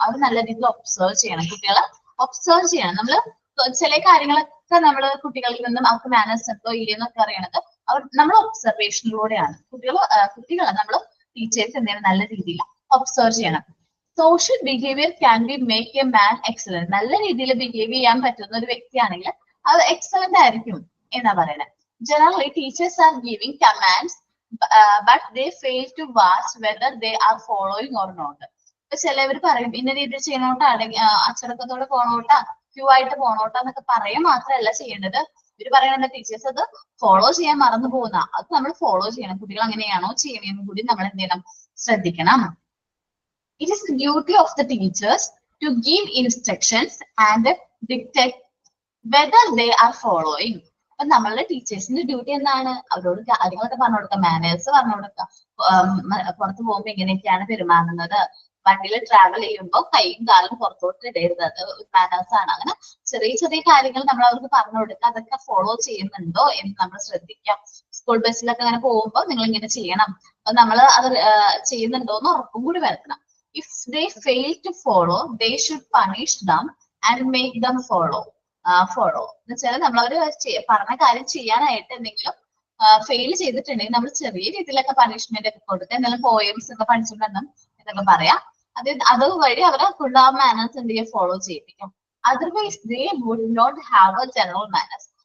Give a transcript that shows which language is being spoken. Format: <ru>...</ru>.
<ml>അവർ നല്ല രീതിയിൽ ഒബ്സർവ് ചെയ്യണം. കുട്ടികളെ ഒബ്സർവ് ചെയ്യണം. നമ്മൾ ചില കാര്യങ്ങളൊക്കെ നമ്മൾ കുട്ടികളിൽ നിന്നും അവർക്ക് മാനേഴ്സ് ഉണ്ടോ ഇല്ലെന്നൊക്കെ അറിയണത് നമ്മൾ ഒബ്സർവേഷനിലൂടെയാണ്. കുട്ടികളെ നമ്മൾ ടീച്ചേഴ്സ് എന്ത് ചെയ്യണം? നല്ല രീതിയിൽ ഒബ്സർവ് ചെയ്യണം.</ml> <en>Social behaviour can be make a man excellent.</en> <ml>നല്ല രീതിയിൽ ബിഹേവ് ചെയ്യാൻ പറ്റുന്ന ഒരു വ്യക്തിയാണെങ്കിൽ അത് എക്സലന്റ് ആയിരിക്കും എന്നാ പറയുന്നത്.</ml> <en>Generally teachers are giving commands but they fail to watch whether they are following or not.</en> <ml>ഇപ്പൊ ചിലവർ പറയും ഇന്ന രീതിയിൽ ചെയ്യണോട്ടാ, അച്ചടക്കത്തോടെ പോണോട്ടാ, ക്യൂ ആയിട്ട് പോണോട്ടാ എന്നൊക്കെ പറയാൻ മാത്രമല്ല ചെയ്യേണ്ടത്. ഇവർ പറയുന്നത് ടീച്ചേഴ്സ് അത് ഫോളോ ചെയ്യാൻ മറന്നു പോകുന്ന, അത് നമ്മൾ ഫോളോ ചെയ്യണം. കുട്ടികൾ അങ്ങനെയാണോ ചെയ്യണമെന്നും കൂടി നമ്മൾ എന്ത് ചെയ്യണം? ശ്രദ്ധിക്കണം.</ml> <en>It is the duty of the teachers to give instructions and dictate whether they are following.</en> <ml>അപ്പൊ നമ്മളുടെ ടീച്ചേഴ്സിന്റെ ഡ്യൂട്ടി എന്താണ്? അവരോട് കാര്യങ്ങളൊക്കെ പറഞ്ഞു കൊടുക്കുക, മാനേഴ്സ് പറഞ്ഞു കൊടുക്കുക. പുറത്ത് പോകുമ്പോൾ എങ്ങനെയൊക്കെയാണ് പെരുമാറുന്നത്, വണ്ടിയിൽ ട്രാവൽ ചെയ്യുമ്പോൾ കൈയും കാലും പുറത്തോട്ട് ഇടരുത്, അത് മാനേഴ്സ് ആണ്. അങ്ങനെ ചെറിയ ചെറിയ കാര്യങ്ങൾ നമ്മൾ അവർക്ക് പറഞ്ഞു കൊടുക്കുക. അതൊക്കെ ഫോളോ ചെയ്യുന്നുണ്ടോ എന്ന് നമ്മൾ ശ്രദ്ധിക്കാം. സ്കൂൾ ബസ്സിലൊക്കെ അങ്ങനെ പോകുമ്പോൾ നിങ്ങൾ ഇങ്ങനെ ചെയ്യണം, അപ്പൊ നമ്മൾ അത് ചെയ്യുന്നുണ്ടോ എന്ന് ഉറപ്പും കൂടി വരുത്തണം.</ml> <en>If they fail to follow, they should punish them and make them follow.</en> <ml>എന്ന് വെച്ചാൽ നമ്മളവര് പറഞ്ഞ കാര്യം ചെയ്യാനായിട്ട് എന്തെങ്കിലും ഫെയിൽ ചെയ്തിട്ടുണ്ടെങ്കിൽ നമ്മൾ ചെറിയ രീതിയിലൊക്കെ പണിഷ്മെന്റ് ഒക്കെ കൊടുത്ത് എന്തെങ്കിലും പോയംസ് ഒക്കെ പഠിച്ചിട്ടുണ്ടെന്നും എന്നൊക്കെ പറയാം. അതുവഴി അവരെ ഫുൾ ആ മാനേഴ്സ് എന്ത് ചെയ്യുക ഫോളോ ചെയ്യിപ്പിക്കും.</ml> <en>Otherwise they would not have a general manners.</en>